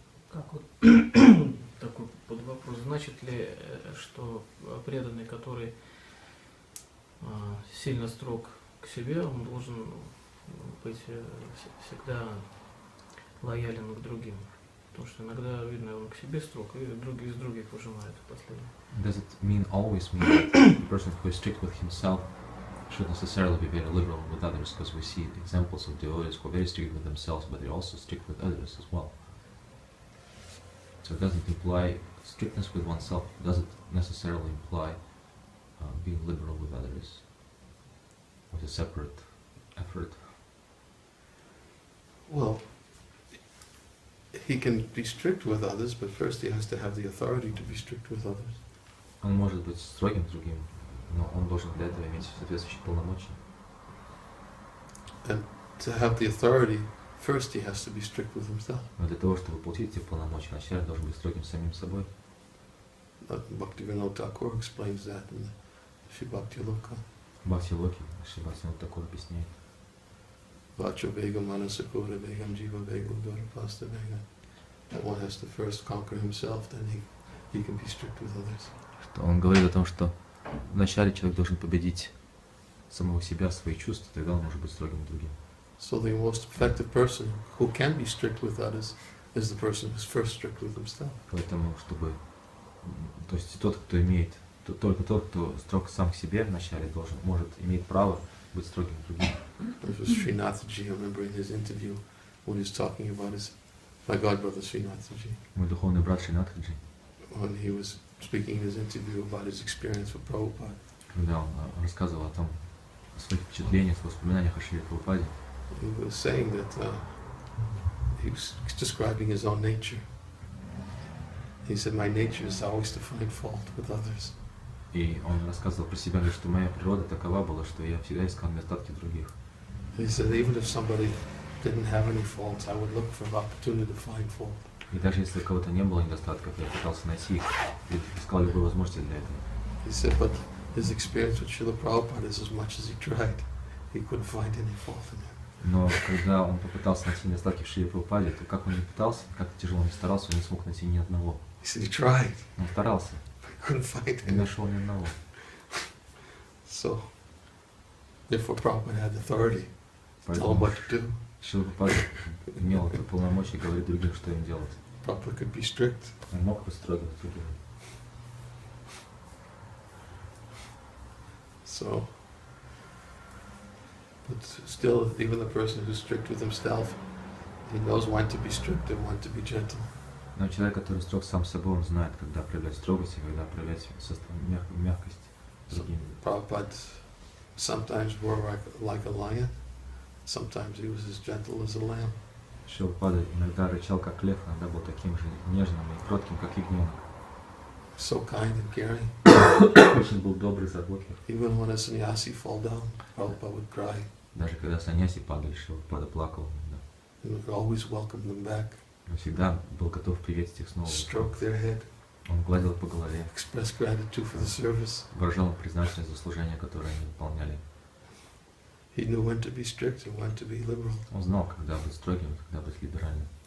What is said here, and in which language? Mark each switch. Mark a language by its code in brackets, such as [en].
[ru] Как вот такой под вопрос, значит ли, что преданный, который сильно строг к себе, он должен быть всегда лоялен к другим? Потому что иногда видно, он к себе строг, и другие из других выжимают последнее. [en] Does it mean always mean that the person who is strict with himself should necessarily be very liberal with others? Because we see examples of devotees who are very strict with themselves, but they're also strict with others as well. So So it doesn't imply strictness with oneself, doesn't necessarily imply being liberal with others, with a separate effort. Well, he can be strict with others, but first he has to have the authority to be strict with others. [ru] Он может быть строгим с другим, но он должен для этого иметь соответствующие полномочия. [en] And to have the authority, first he has to be strict with himself. [ru] Но для того, чтобы получить эти полномочия, вначале должен быть строгим с самим собой. [en] Bhaktivinoda Thakur explains that in the Shri Bhakti Loka. [ru] Бхакти Локи, Шри Бхактивинода Тхакур объясняет. [sa] Vacha Vegam Manasakura Vegam Jiva Vegam Dharapasta Vegam. [en] That one has to first conquer himself, then he can be strict with others. [ru] Что он говорит о том, что вначале человек должен победить самого себя, свои чувства, тогда он может быть строгим к другим. [en] So the most effective person who can be strict with others is the person who's first strict with himself. [ru] Поэтому, чтобы, то есть тот, кто имеет, только тот, кто строг сам к себе вначале, может иметь право быть строгим к другим. [en] This was Srinathji, I remember in his interview when he was talking about my godbrother Srinathji. [ru] Мой духовный брат Шринатхаджи, [en] When he was speaking in his interview about his experience with Prabhupada, [ru] когда он рассказывал о своих впечатлениях, воспоминаниях о Шриле Прабхупаде, [en] he was saying that he was describing his own nature. He said, my nature is always to find fault with others. [ru] и он рассказывал про себя, говорит, что моя природа такова была, что я всегда искал недостатки других. [en] He said, even if somebody didn't have any faults, I would look for an opportunity to find fault. [ru] И даже если у кого-то не было недостатков, я пытался найти их, и искал любые возможности для этого. [en] He said, but his experience with Srila Prabhupada is as much as he tried, he couldn't find any fault in him. [ru] Но когда он попытался найти недостатки в Шриле Прабхупаде, то как он не пытался, как тяжело он не старался, он не смог найти ни одного. [en] He said he tried, [ru] Он старался, [en] but he couldn't find [ru] не [en] any. [ru] нашел ни одного. [en] So, therefore Prabhupada had authority to tell him [ru] Поэтому [en] what to do. [ru] Шрила Прабхупада имел это полномочия говорить другим, что им делать. [en] Prabhupada could be strict, [ru] Он мог быть строгим с другим. [en] so, but still, even the person who's strict with himself, he knows when to be strict and when to be gentle. [ru] Но человек, который строг сам с собой, он знает, когда проявлять строгость и когда проявлять мягкость с другими. [en] Prabhupada sometimes wore like a lion, sometimes he was as gentle as a lamb. [ru] Шрила Прабхупада иногда рычал, как лев, иногда был таким же нежным и кротким, как ягненок. [en] So kind and caring. [ru] Очень был добрый, заботлив. [en] Even when a sannyasi fall down, Prabhupada would cry. [ru] Даже когда санньяси падали, Шрила Прабхупада плакал иногда. [en] He would always welcome them back, [ru] Он всегда был готов приветствовать их снова. [en] stroke their head, [ru] Он гладил их по голове, [en] express gratitude for the service. [ru] выражал им признательность за служение, которое они выполняли. [en] He knew when to be strict and when to be liberal. [ru] Он знал, когда быть строгим, когда быть либеральным.